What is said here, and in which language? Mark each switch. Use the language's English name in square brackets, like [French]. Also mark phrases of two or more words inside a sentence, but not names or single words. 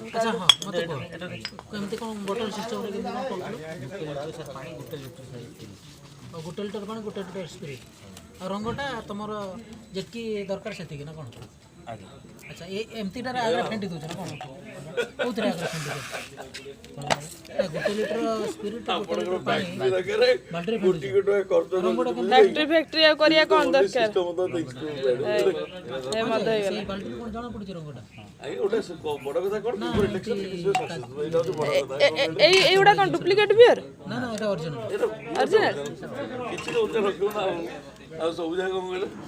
[Odia] ଆଚ୍ଛା ହଁ ମୋତେ କୁହ କେମିତି କ'ଣ ବୋଟଲ ସିଷ୍ଟମ୍ରେ କେମିତି କ'ଣ କରୁଥିଲ ଗୋଟେ ଲିଟର ପାଣି ଗୋଟେ ଲିଟର ସ୍ପ୍ରିଟ୍ ଆଉ ରଙ୍ଗଟା ତୁମର ଯେତିକି ଦରକାର ସେତିକି ନା କ'ଣ ଆଚ୍ଛା ଏମିତିଟାରେ ଆଗରେ ଫେଣ୍ଟି ଦେଉଛ ନା କ'ଣ କେଉଁଥିରେ ଆଗରେ ଫେଣ୍ଟି ଦେଉଛ ଗୋଟେ ଲିଟର ସ୍ପ୍ରିଟ୍ ଗୋଟେ ଲିଟର ପାଣି ବାଲ୍ଟିରେ ଫେଣ୍ଟି ରଙ୍ଗଟା ଫ୍ୟାକ୍ଟ୍ରି ଫ୍ୟାକ୍ଟ୍ରି ଆଉ କରିବା କ'ଣ ଦରକାର ଏ ମଦ ହେଇଗଲା ସେଇ ବାଲ୍ଟିରେ କ'ଣ ଜଣାପଡ଼ୁଛି ରଙ୍ଗଟା ଗୋଟେ ବଡ କଥା କଣ [Bangla] এইগুলা কোন ডুপ্লিকেট বিয়ার [Odia] ନା ନା ଏଇଟା ଅରିଜିନାଲ [Bangla] অরিজিনাল [Odia] କିଛି ତ ଉଚ୍ଚ ରଖିବ ନା ଆଉ ସବୁ ଜାଗା କଣ କହିଲେ